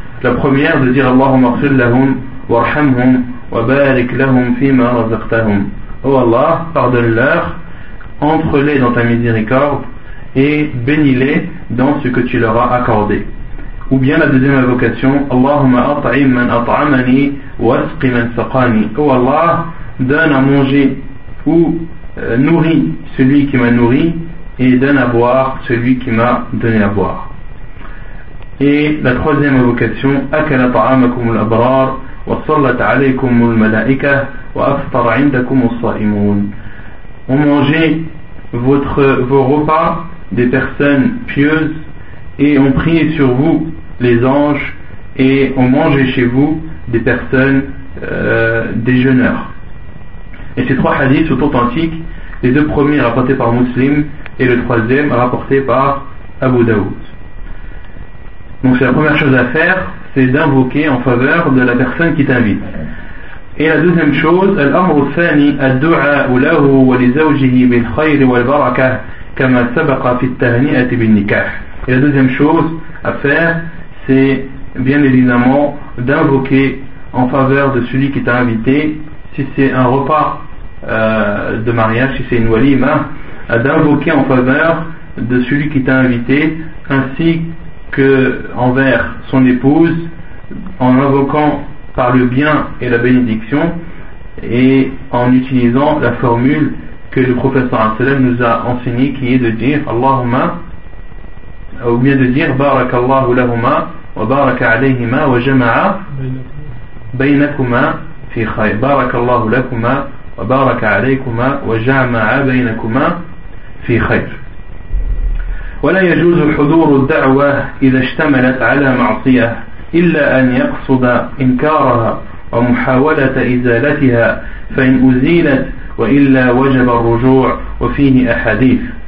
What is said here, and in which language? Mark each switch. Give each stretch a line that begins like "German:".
French: La première, de dire
Arabic: Allahumma arsil lahum وارحمهم وبارك لهم فيما رزقتهم.
French: Oh Allah, pardonne-leur, entre-les dans ta miséricorde et bénis-les dans ce que tu leur as accordé. Ou bien la deuxième invocation,
Arabic: اللهم أطعم من أطعمني واسق من سقاني.
French: Oh Allah, donne à manger ou nourris celui qui m'a nourri et donne à boire celui qui m'a donné à boire. Et la troisième invocation,
Arabic: أكل طعامكم الأبرار وصلت عليكم الملائكة وأفطر عندكم الصائمون.
French: Ont mangé vos repas des personnes pieuses et ont prié sur vous les anges et ont mangé chez vous des personnes déjeuneurs. Et ces trois hadiths sont authentiques, les deux premiers rapportés par Muslim et le troisième rapporté par Abu Daoud. Donc c'est la première chose à faire, c'est d'invoquer en faveur de la personne qui t'invite. Et la deuxième chose,
Arabic: الأمر الثاني الدعاء له ولزوجه بالخير والبركة كما سبق في التهنئة بالنكاح.
French: Et la deuxième chose à faire, c'est bien évidemment d'invoquer en faveur de celui qui t'a invité, si c'est un repas de mariage, si c'est une walima, d'invoquer en faveur de celui qui t'a invité, ainsi que envers son épouse, en invoquant par le bien et la bénédiction et en utilisant la formule que le prophète sallam nous a enseigné, qui est de dire Allahumma,
Arabic: ou bien de dire barakallahu lahuma wa baraka alayhima wa jama'a baynakuma fi khayr, barakallahu lakuma wa baraka alaykuma wa jama'a baynakuma fi khayr. ولا يجوز حضور الدعوة إذا اشتملت على معصية إلا أن يقصد إنكارها ومحاولة إزالتها فإن أزيلت وإلا وجب الرجوع وفيه أحاديث.